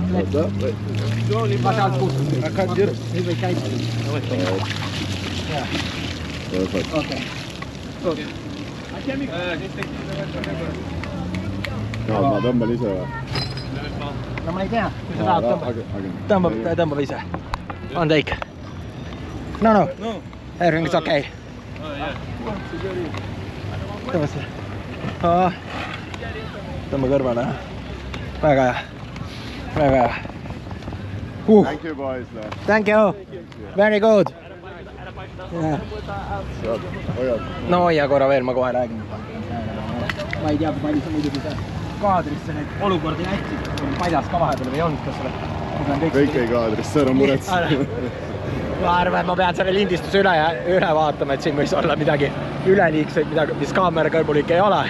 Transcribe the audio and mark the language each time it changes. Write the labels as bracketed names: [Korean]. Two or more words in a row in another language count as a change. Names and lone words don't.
[Estonian] Ma sealt puhtust. Nüüd võid käima. [English] Perfect. [Estonian] Okei. Ma tõmban ise või? No ma ei tea, kui sa tahad tõmbab ise. [English] On take. No. Everything is okay. [Estonian] Tõmba see. Tõmba kõrvale. Väga hea. [English] Thank you boys. Thank you. Very good. [Estonian] No hoia korra veel, ma kohe räägin. Ma ei tea, kui palju sa muidugi see kaadrisse neid olukordi näitsid. Padjas ka vahepeal või ei olnud, kas sa kõik ei kaadrisse, ära muretse. Ma arvan, et ma pean selle lindistuse üle vaatama, et siin võis olla midagi üleliigseid, mis kaamera kõrbulik ei ole.